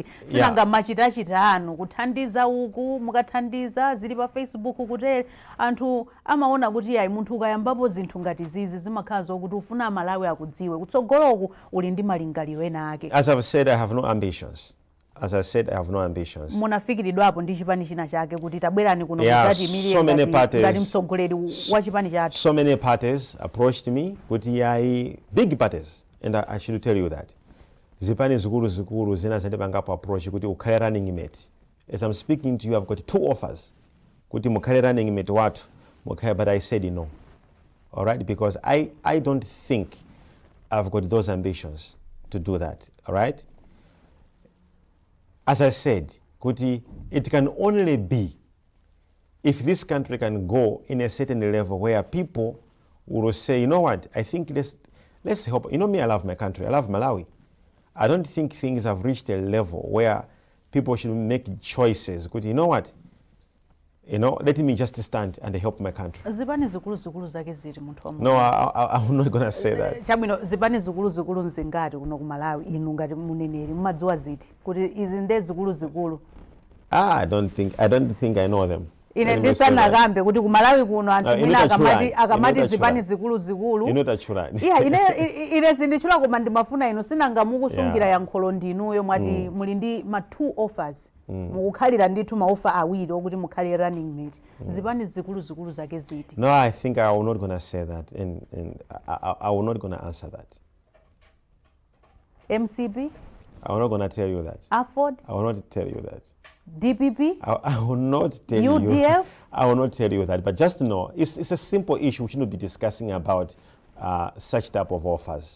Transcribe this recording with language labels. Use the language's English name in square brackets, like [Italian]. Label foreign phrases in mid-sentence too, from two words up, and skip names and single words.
[Nyanja] Sinanga machitachita anu kuthandiza uku, mukathandiza zili pa Facebook kuti anthu amaona kuti yayi munthu ukayambapo zinthu ngati zizi zimakhala zokuti ufuna Malawi akudziwe. Kutsogoloku uli ndi malingaliro ena ake. [English] As I've said, I have no ambitions. As I said, I have no ambitions. [Nyanja] Munafikiridwapo ndi chipani china chake kuti tabwerani kuno [English] kuzati so many parties, [Nyanja] ngati mtsogoleri wa chipani chathu. [English] So many parties approached me, [Nyanja] kuti yayi [English] big parties, and I should tell you that. [Nyanja] Zipani zikulu zina zandipangapo approach kuti ukhale [English] running mate. As I'm speaking to you, I've got 2 offers. [Nyanja] Kuti mukhale [English] running mate [Nyanja] watu, [English] but I said no. All right, because I don't think I've got those ambitions to do that. All right. As I said, Kuti, it can only be if this country can go in a certain level where people will say, you know what, I think let's help. You know me, I love my country. I love Malawi. I don't think things have reached a level where people should make choices. Kuti, you know what, let me just stand and help my country. [Nyanja] Zipani zikulu zake ziri munthu wa [English] No, I'm not going to say that. [Nyanja] Chabwino zipani zikulu nzingati kuno ku Malawi inu ngati muneneri mumadziwa ziti kuti izi nde zikulu. [English] I don't think I know them. [Nyanja] Ine ndisana kambe kuti ku Malawi kuno anthu mwina akamati zipani zikulu. Inotachulani. Yeah, ine sindichula koma ndimafuna inu sinanga mukusungira yankholo ndinuyo mwati muli ndi ma 2 offers. Mukukhalira ndithu maofa awiri okuti mukhale [English] running mate. [Nyanja] Zipani zikulu zake ziti. [English] No, I think I will not gonna say that, and I will not gonna answer that. MCP? I will not gonna tell you that. Afford? I will not tell you that. DPP? I will not tell you. UDF? I will not tell you that. But just know, it's a simple issue. We shouldn't be discussing about such type of offers.